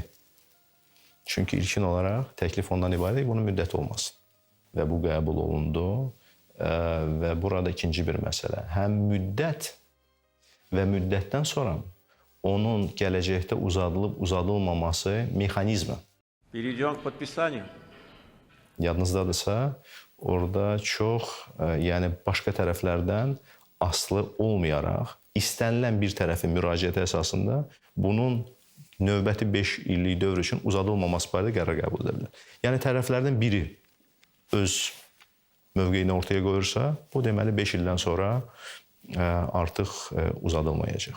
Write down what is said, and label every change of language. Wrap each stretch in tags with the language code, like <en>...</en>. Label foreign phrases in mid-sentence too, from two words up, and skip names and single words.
<az>Çünki ilkin olaraq təklif ondan ibarət bunun müddəti olmasın. Və bu qəbul olundu və burada ikinci bir məsələ. Həm müddət və müddətdən sonra onun gələcəkdə uzadılmaması mexanizmi.</az> <ru>Перейдем к подписанию.</ru> <az>Yadınızdadırsa, orada çox, yəni başqa tərəflərdən asılı olmayaraq, istənilən bir tərəfin müraciəti əsasında bunun növbəti 5 illik dövr üçün uzadılmaması barədə qərar qəbul edə bilər. Yəni tərəflərdən biri öz mövqeyini ortaya qoyursa, bu deməli 5 ildən sonra artıq uzadılmayacaq.</az>